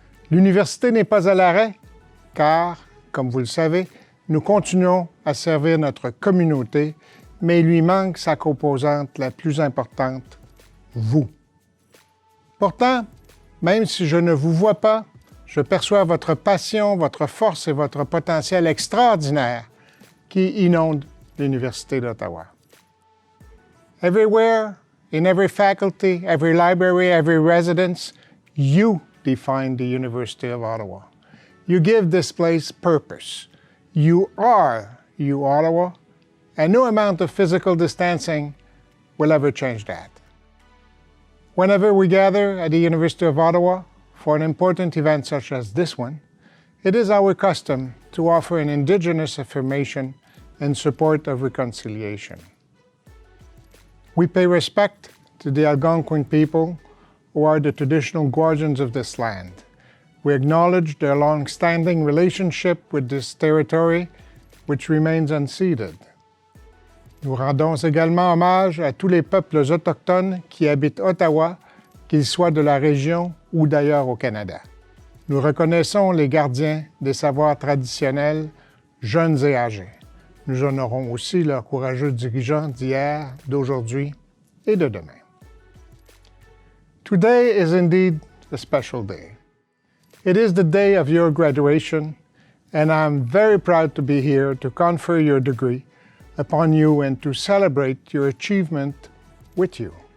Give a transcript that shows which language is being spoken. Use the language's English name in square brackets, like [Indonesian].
[French] L'université n'est pas à l'arrêt, car, comme vous le savez, nous continuons à servir notre communauté, mais il lui manque sa composante la plus importante, vous. Pourtant, même si je ne vous vois pas, je perçois votre passion, votre force et votre potentiel extraordinaire qui inonde l'Université d'Ottawa. [English] Everywhere, in every faculty, every library, every residence, you define the University of Ottawa. You give this place purpose. You are Ottawa, and no amount of physical distancing will ever change that. Whenever we gather at the University of Ottawa, for an important event such as this one, it is our custom to offer an Indigenous affirmation in support of reconciliation. We pay respect to the Algonquin people who are the traditional guardians of this land. We acknowledge their long-standing relationship with this territory, which remains unceded. [French] Nous rendons également hommage à tous les peuples autochtones qui habitent Ottawa, qu'ils soient de la région ou d'ailleurs au Canada. Nous reconnaissons les gardiens des savoirs traditionnels, jeunes et âgés. Nous honorons aussi leurs courageux dirigeants d'hier, d'aujourd'hui et de demain. [English] Today is indeed a special day. It is the day of your graduation, and I'm very proud to be here to confer your degree upon you and to celebrate your achievement with you.